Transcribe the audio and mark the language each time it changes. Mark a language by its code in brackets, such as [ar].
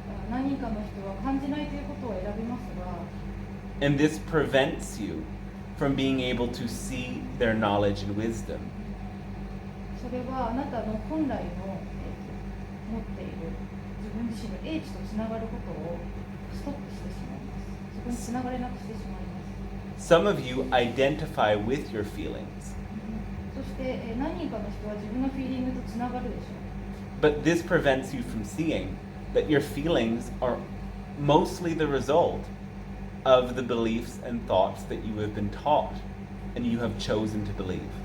[ja] 何人かの人は感じないということを選びますが [en] And this prevents you from being able to see their knowledge and wisdom. [ja] それはあなたの本来の、持っている自分自身の英知とつながることをストップしてしまいます。そこにつながれなくしてしまいます。 [en] Some of you identify with your feelings, [ja] そして、何人かの人は自分のフィーリングとつながるでしょう。 [en] but this prevents you from seeing that your feelings are mostly the result of the beliefs and thoughts that you have been taught and you have chosen to believe.